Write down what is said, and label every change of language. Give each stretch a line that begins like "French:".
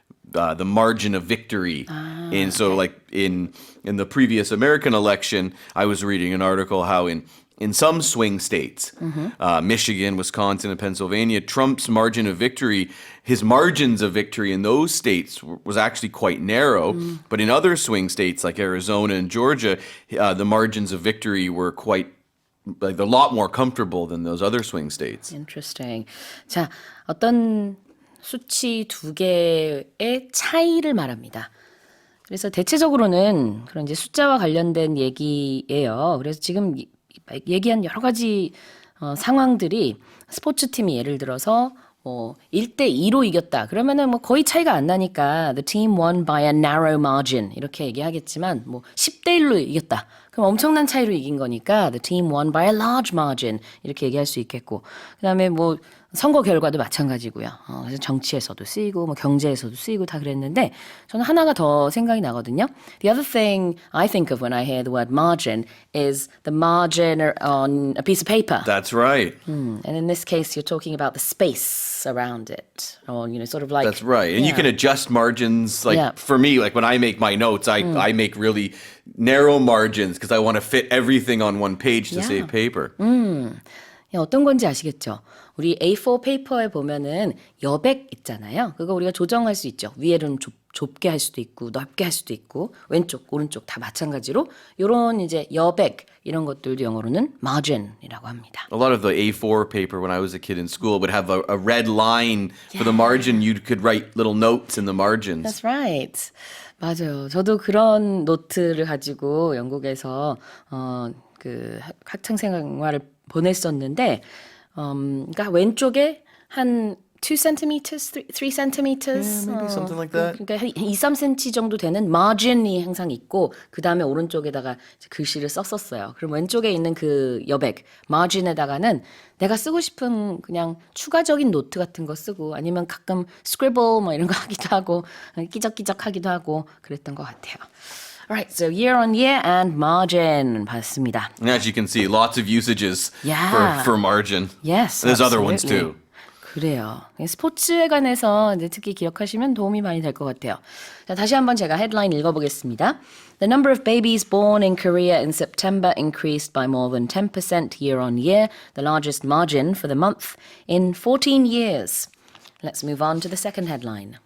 English: The margin of victory. And so like in the previous American election, I was reading an article how in some swing states, Michigan, Wisconsin, and Pennsylvania, Trump's margin of victory, his margins of victory in those states was actually quite narrow. But in other swing states like Arizona and Georgia, the margins of victory were quite like a lot more comfortable than those other swing states. Interesting.
Korean: 자, 어떤 수치 두 개의 차이를 말합니다. 그래서 대체적으로는 그런 이제 숫자와 관련된 얘기예요. 그래서 지금 얘기한 여러 가지 상황들이 스포츠팀이 예를 들어서 1대2로 이겼다. 그러면은 뭐 거의 차이가 안 나니까
English: the team won by a narrow margin
Korean: 이렇게 얘기하겠지만 뭐 10대1로 이겼다. 그럼 엄청난 차이로 이긴 거니까
English: the team won by a large margin
Korean: 이렇게 얘기할 수 있겠고 그다음에 뭐 선거 결과도 마찬가지고요. 그래서 정치에서도 쓰이고 뭐 경제에서도 쓰이고 다 그랬는데 저는 하나가 더 생각이 나거든요.
English: The other thing I think of when I hear the word margin is the margin on a piece of paper. That's right. And in this case, you're talking about the space around it, or sort of like. That's right. And you can adjust margins. Like Yeah. for me, like when I make my notes, I make really narrow margins because I want to fit everything on one page to Yeah. save paper.
Korean: 어떤 건지 아시겠죠? 우리 A4 페이퍼에 보면은 여백 있잖아요. 그거 우리가 조정할 수 있죠. 위에는 좁게 할 수도 있고 넓게 할 수도 있고 왼쪽, 오른쪽 다 마찬가지로 이런 이제 여백 이런 것들도 영어로는 margin이라고 합니다.
English: A lot of the A4 paper when I was a kid in school would have a red line for the margin. You could write little notes in the margins. That's right.
Korean: 맞아요. 저도 그런 노트를 가지고 영국에서 그 학창 생활을 보냈었는데, 그러니까 왼쪽에 한
English: 2 centimeters, 3 centimeters, maybe something like that.
Korean: 그러니까 한 2, 3cm 정도 되는 margin이 항상 있고, 그 다음에 오른쪽에다가 이제 글씨를 썼었어요. 그럼 왼쪽에 있는 그 여백, margin에다가는 내가 쓰고 싶은 그냥 추가적인 노트 같은 거 쓰고, 아니면 가끔 scribble 뭐 이런 거 하기도 하고, 끼적끼적 하기도 하고, 그랬던 것 같아요.
English: Alright, so year on year and margin
Korean: 봤습니다.
English: And as you can see, lots of usages Yeah. for margin. Yes, There's other ones absolutely. too.
Korean: 그래요. 스포츠에 관해서 이제 특히 기억하시면 도움이 많이 될 것 같아요. 자, 다시 한번 제가 헤드라인 읽어보겠습니다.
English: The number of babies born in Korea in September increased by more than 10% year on year, the largest margin for the month in 14 years. Let's move on to the second headline.